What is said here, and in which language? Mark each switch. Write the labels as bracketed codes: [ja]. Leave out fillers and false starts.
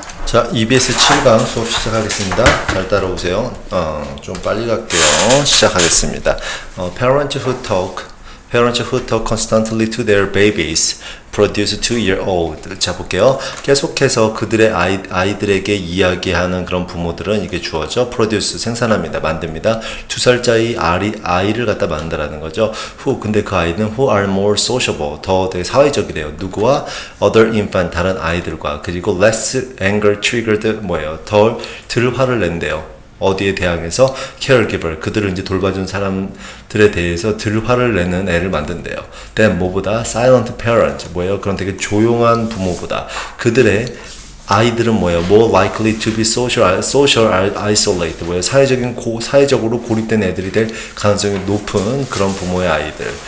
[ko] 자, EBS 7강 수업 시작하겠습니다. 잘 따라오세요. 좀 빨리 갈게요. 시작하겠습니다. [en] Parents who talk constantly to their babies produce 2-year-old. [ko] 자, 볼게요. 계속해서 그들의 아이들에게 이야기하는 그런 부모들은 이게 주어져 produce 생산합니다. 만듭니다. 2살짜리 아이를 갖다 만드라는 거죠. 근데 그 아이는 [en] who are more sociable. [ko] 더 되게 사회적이래요. 누구와? [en] other infant. [ko] 다른 아이들과. [en] 그리고 less anger triggered. [ko] 덜 화를 낸대요. 어디에 대항해서 caregiver, 그들을 이제 돌봐준 사람들에 대해서 덜 화를 내는 애를 만든대요. then 뭐보다 [en] silent parent, [ko] 그런 되게 조용한 부모보다 그들의 아이들은 [en] more likely to be social isolate, [ko] 사회적으로 고립된 애들이 될 가능성이 높은 그런 부모의 아이들.